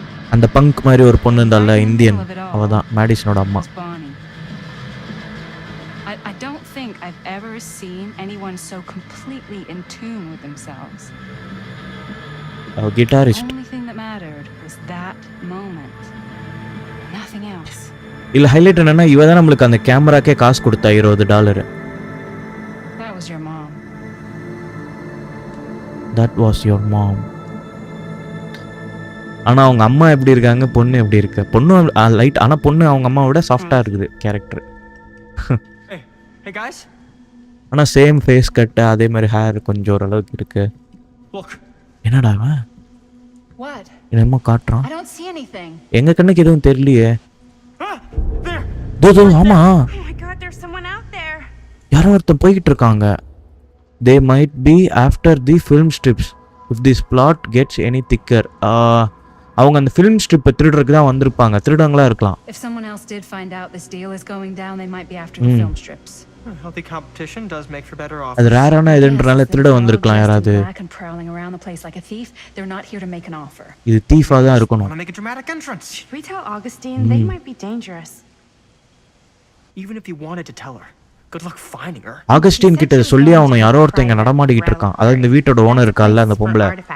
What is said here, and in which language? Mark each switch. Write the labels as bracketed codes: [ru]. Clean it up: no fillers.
[ta] அந்த பங்க் மாதிரி ஒரு பொண்ணு இருந்தால இந்தியன், அவதான் மேடிசனோட அம்மா. [en] I don't think I've ever seen anyone so completely in tune with themselves. Guitarist. Only thing that mattered was that moment. Nothing else. [ta] இல்ல highlight என்னன்னா இவ தான் நம்மளுக்கு அந்த கேமராக்கே காசு கொடுத்தா $20. [en] That was your mom. That was your mom. [ta] ஆனா அவங்க அம்மா எப்படி இருக்காங்க, பொண்ணு எப்படி இருக்கு? பொண்ணு லைட், ஆனா பொண்ணு அவங்க அம்மாவோட சாஃப்டா இருக்குது கேரக்டர். [en] Hey guys. [ta] ஆனா சேம் ஃபேஸ் கட், அதே மாதிரி ஹேர் கொஞ்சம் ஓரளவுக்கு இருக்கு. [en] Look. [ta] என்னடா அவன்? [en] What? [ta] என்னமோ காட்டுறான். [en] I don't see anything. [ta] எங்க கண்ணுக்கு எதுவும் தெரியலையே. [en] There. [ta] தோ ஆமா. [en] Oh my god, there's someone out there. [ta] யாரோ ஒருத்தன் போய்கிட்டு இருக்காங்க. [en] They might be after the film strips if this plot gets any thicker. [ta] அவங்க அந்த ஃபிலிம் ஸ்ட்ரிப்பை திருடுறதுக்கு தான் வந்திருப்பாங்க. திருடங்களா இருக்கலாம். [en] If someone else did find out this deal is going down, they might be after the film strips. Healthy competition does make for better offers. [ta] அது ரேரான இதுன்றனால திருட வந்திருக்கலாம் யாராவது. [en] Prowling around the place like a thief, they're not here to make an offer. [ta] இது தீஃபா தான் இருக்கணும். [en] Want to make a dramatic entrance? Should we tell Augustine? They might be dangerous. Even if you wanted to tell her, good luck finding her. [ta] Augustine கிட்ட சொல்லி அவனை யாரோ ஒருத்தங்க நடமாடிக்கிட்டு இருக்கான். அதாவது இந்த வீட்டோட ஓனர் இருக்கால்ல அந்த பொம்பளை.